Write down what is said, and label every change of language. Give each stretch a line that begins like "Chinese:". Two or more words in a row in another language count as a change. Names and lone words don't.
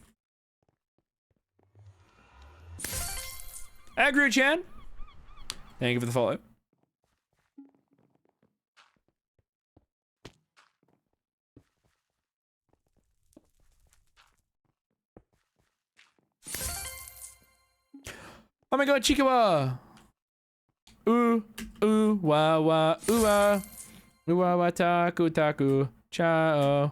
English: Agru-chan. Thank you for the follow. Oh my god, Chikawa! Ooh, ooh, wah, wah, ooh, ah. Ooh, wah, wah, taku, taku, chao.